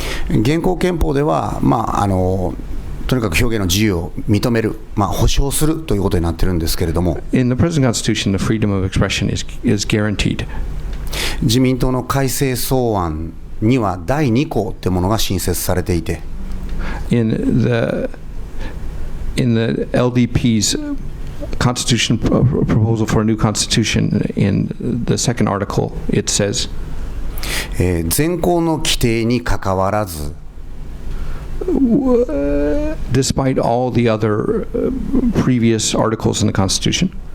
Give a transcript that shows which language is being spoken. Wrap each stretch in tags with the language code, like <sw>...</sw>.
<ja>現行憲法では、とにかく表現の自由を認める、保障するということになっているんですけれども、</ja> <en>In the present constitution, the freedom of expression is guaranteed.</en> <ja>自民党の改正草案には第2項というものが新設されていて、</ja> <en>In the LDP's constitution proposal for a new constitution, in the second article, it says,</en> <ja>現行の規定にかかわらず、</ja> <en>despite all the other previous articles in the Constitution,</en>